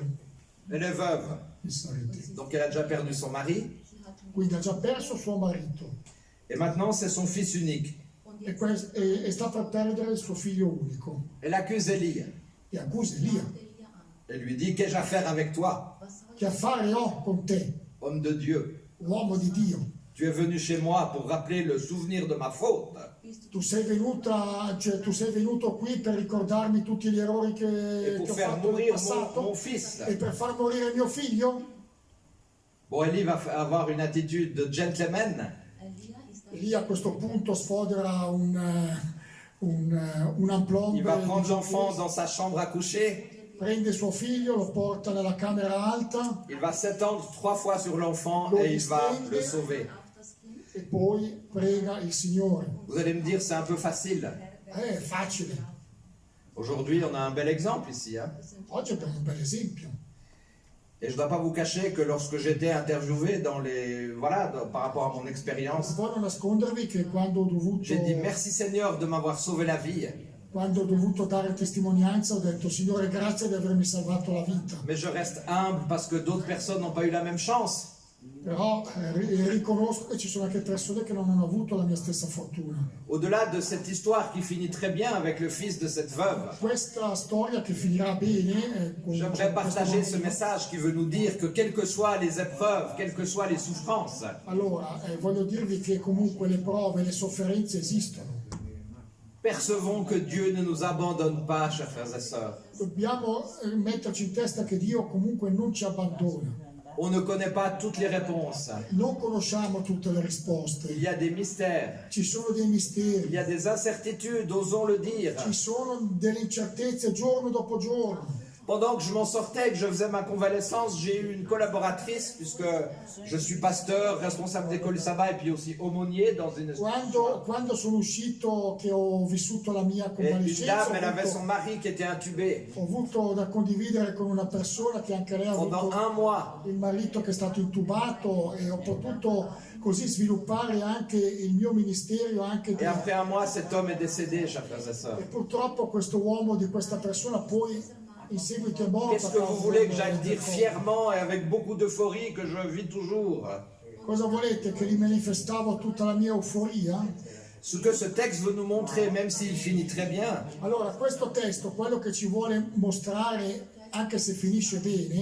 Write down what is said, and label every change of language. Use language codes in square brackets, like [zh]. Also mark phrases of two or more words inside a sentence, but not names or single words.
[fr] Elle est veuve, [it] di Saretta. [fr] donc elle a déjà perdu son mari. [it] Quindi ha già perso suo marito [fr] Et maintenant, c'est son fils unique. [it] e sta per perdere il suo figlio unico. [fr] Elle accuse Élie [it] E accusa Elia. [fr] et lui dit, qu'ai-je à faire avec toi, [it] Che affare ho con te, [fr] homme de Dieu? [it] uomo di Dio? [fr] Tu es venu chez moi pour rappeler le souvenir de ma faute. [it] Tu sei venuto qui per ricordarmi tutti gli errori [fr] Et [it] che [fr] pour [it] ho [fr] faire [it] fatto nel [fr] mourir [it] passato [fr] mon fils. [it] e per far morire mio figlio? [fr] Bon, Élie va avoir une attitude de gentleman. [it] Lì a questo punto sfodera un aplomb. [fr] Il va prendre l'enfant dans sa chambre à coucher. [it] Prende suo figlio, lo porta nella camera alta [fr] Il va s'étendre 3 fois sur l'enfant et il va le sauver. [it] e poi prega il Signore. [fr] Vous allez me dire, c'est un peu facile. [it] È facile. [fr] Aujourd'hui, on a un bel exemple ici. Hein. [it] Oggi abbiamo un bel esempio. [fr] Et je ne dois pas vous cacher que lorsque j'étais interviewé par rapport à mon expérience, [it] Non voglio nascondervi che [fr] j'ai dit merci Seigneur de m'avoir sauvé la vie. [it] quando ho dovuto dare testimonianza ho detto Signore grazie di avermi salvato la vita. [fr] Mais je reste humble parce que d'autres personnes n'ont pas eu la même chance. [it] Però riconosco che ci sono anche persone che non hanno avuto la mia stessa fortuna. [fr] Au-delà de cette histoire qui finit très bien avec le fils de cette veuve, [it] Questa storia che finirà bene [fr] j'aimerais partager ce message qui veut nous dire que quelles que soient les épreuves, quelles que soient les souffrances, [it] Allora, voglio dirvi che comunque le prove, le sofferenze esistono. [fr] percevons que Dieu ne nous abandonne pas, chers frères et sœurs. [it] Dobbiamo metterci in testa che Dio comunque non ci abbandona. [fr] On ne connaît pas toutes les réponses. [it] Non conosciamo tutte le risposte. [fr] Il y a des mystères, [it] Ci sono dei [fr] il [it] misteri, [fr] y a des incertitudes, osons le dire. [it] ci sono delle incertezze giorno dopo giorno. [fr] Pendant que je m'en sortais, que je faisais ma convalescence, j'ai eu une collaboratrice, puisque je suis pasteur, responsable d'école sabbat et puis aussi aumônier dans une... [it] Quando sono uscito, che ho vissuto la mia [fr] Et une [it] convalescenza, [fr] dame, elle avait son mari qui était intubé. [it] ho avuto da condividere con una persona che anche lei ha [fr] Pendant [it] avuto [fr] un mois, [it] il marito che è stato intubato e ho potuto così sviluppare anche il mio ministero anche [fr] et après un mois, cet homme est décédé, chers frères et sœurs. [it] e purtroppo questo uomo di questa persona poi in seguito è morto. [fr] Qu'est-ce que vous voulez que j'aille dire fièrement et avec beaucoup d'euphorie que je vis toujours? [it] Cosa volete? Che gli manifestavo tutta la mia euforia? [fr] Ce que ce texte veut nous montrer, même s'il finit très bien, [it] Allora, questo testo, quello che ci vuole mostrare, anche se finisce bene,